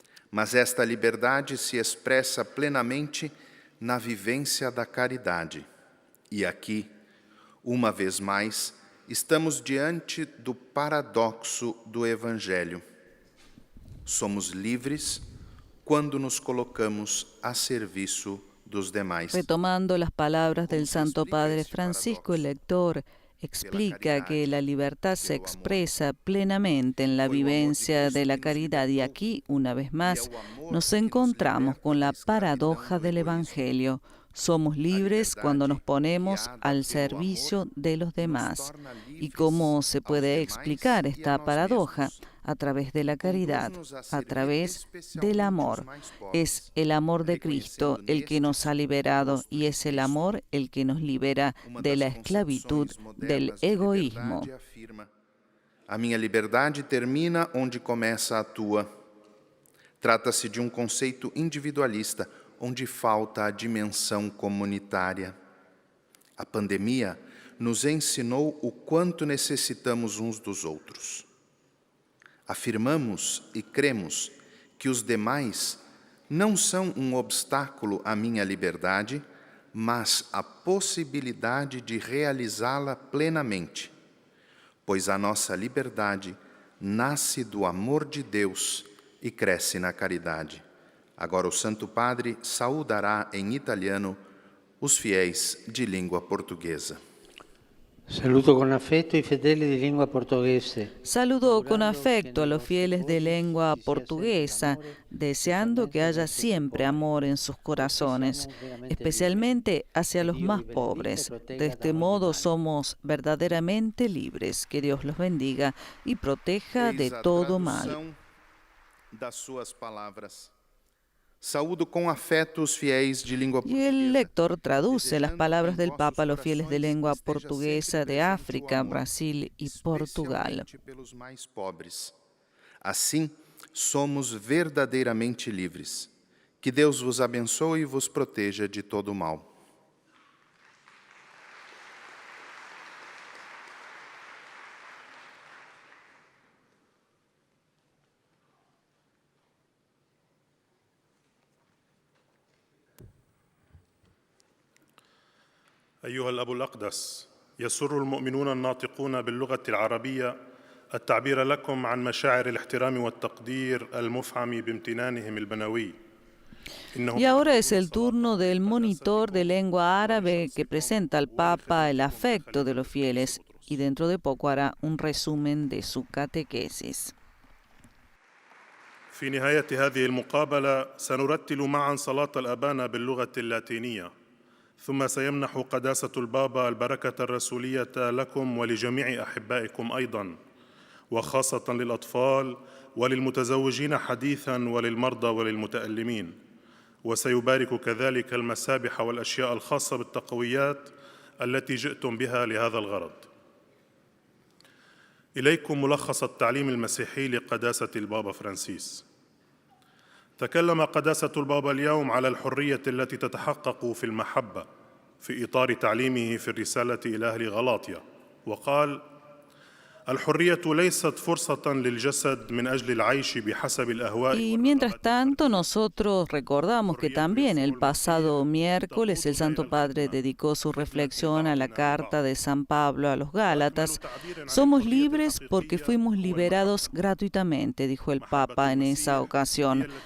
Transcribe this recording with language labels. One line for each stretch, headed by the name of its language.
Portuguese: Mas esta liberdade se expressa plenamente na vivência da caridade. E aqui, uma vez mais, estamos diante do paradoxo do Evangelho. Somos livres quando nos colocamos a serviço dos demais.
Spanish: Retomando las palabras del Santo Padre Francisco, el lector explica que la libertad se expresa plenamente en la vivencia de la caridad y aquí, una vez más, nos encontramos con la paradoja del Evangelio. Somos libres cuando nos ponemos al servicio de los demás. ¿Y cómo se puede explicar esta paradoja? A través de la caridad, a través del amor. Es el amor de Cristo el que nos ha liberado y es el amor el que nos libera de la esclavitud del egoísmo.
Portuguese: A minha liberdade termina onde começa a tua. Trata-se de conceito individualista, onde falta a dimensão comunitária. A pandemia nos ensinou o quanto necessitamos uns dos outros. Afirmamos e cremos que os demais não são obstáculo à minha liberdade, mas a possibilidade de realizá-la plenamente, pois a nossa liberdade nasce do amor de Deus e cresce na caridade. Agora o Santo Padre saudará em italiano os fiéis de língua portuguesa.
Spanish: Saludo con afecto y
Italian: fedeli di lingua portoghese.
Spanish: Saludo con afecto a los fieles de lengua portuguesa, deseando que haya siempre amor en sus corazones, especialmente hacia los más pobres. De este modo somos verdaderamente libres. Que Dios los bendiga y proteja de todo mal.
Portuguese: Das suas palavras. Saúdo
Spanish: con afecto
Portuguese: os fiéis de língua
Spanish: Y
Portuguese: portuguesa.
Spanish: el lector traduce las palabras del Papa a los fieles de lengua portuguesa de África, Brasil y Portugal.
Portuguese: Pelos mais pobres. Assim, somos verdadeiramente livres. Que Deus vos abençoe e vos proteja de todo mal.
Arabic: أيها الأب الأقدس، يسر المؤمنون الناطقون باللغة العربية التعبير لكم عن مشاعر الاحترام والتقدير المفعم بامتنانهم البنوي.
Spanish: Y ahora es el turno del monitor de lengua árabe que presenta al Papa el afecto de los fieles y dentro de poco hará un resumen de su catequesis.
Arabic: في نهاية هذه المقابلة سنرتل معا صلاة الأبانا باللغة اللاتينية. ثم سيمنح قداسة البابا البركة الرسولية لكم ولجميع أحبائكم أيضاً، وخاصة للأطفال وللمتزوجين حديثاً وللمرضى وللمتألمين. وسيبارك كذلك المسابح والأشياء الخاصة بالتقويات التي جئتم بها لهذا الغرض. إليكم ملخص التعليم المسيحي لقداسة البابا فرانسيس. تكلم قداسة البابا اليوم على الحرية التي تتحقق في المحبة في إطار تعليمه في الرسالة إلى أهل غلاطيا، وقال: الحرية ليست فرصة للجسد من أجل العيش بحسب الأهواء.
Spanish: Y mientras tanto, nosotros recordamos que también el pasado miércoles el Santo Padre dedicó su reflexión a la carta de San Pablo a los Gálatas. Somos libres porque fuimos liberados gratuitamente, dijo el Papa en esa ocasión.